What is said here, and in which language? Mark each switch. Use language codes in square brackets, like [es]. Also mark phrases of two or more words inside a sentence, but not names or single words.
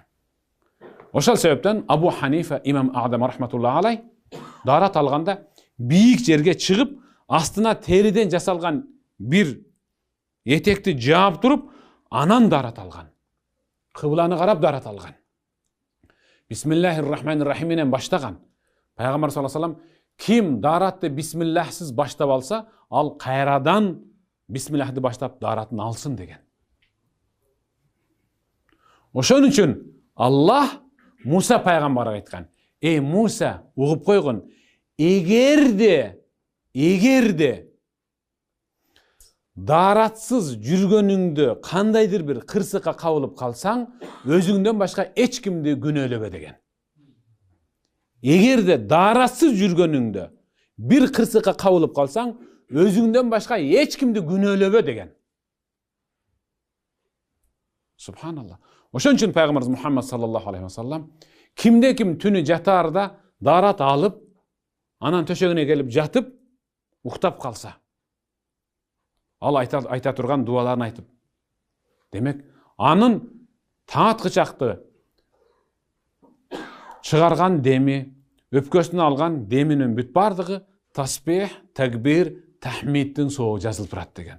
[ky] Ошол себептен Абу Ханифа имам Аъдам [ar] رحمة الله عليه [ky] дарат алганда бийик жерге чыгып, астына териден жасалган бир этекти жаап туруп, анан дарат алган. Кыбланы карап дарат алган. [ar] بسم الله الرحمن الرحيم [ky] менен баштаган. Пайгамбар [ar] صلى الله عليه وسلم [ky] ким даратты бисмиллахсыз баштап алса, ал кайрадан бисмиллахты баштап даратын алсын деген. Ошон үчүн Аллах Муса пайгамбарга айткан: "Эй Муса, угуп койгон, эгерде даратсыз жүргөнүңдө кандайдыр бир кырсыкка кабылып калсаң, өзүңдөн башка эч кимди күнөөлөбө" деген. Эгерде даратсыз жүргөнүңдө bir кырсыкка кабылып калсаң, өзүңдөн башка эч кимди күнөөлөбө деген. [ar] سبحان الله. [ky] Ошон үчүн пайгамбарыбыз Мухаммад [ar] صلى الله عليه وسلم [ky] кимде ким түнү жатаарда дарат алып, анан төшөгүнө келип жатып, уктап калса, ал айта турган дуаларын айтып. Демек, анын таң аткычакты чыгарган деми, өпкөсүнө алган деминин бүт бардыгы таспих, такбир, тахмиддин соогу жазылып турат деген.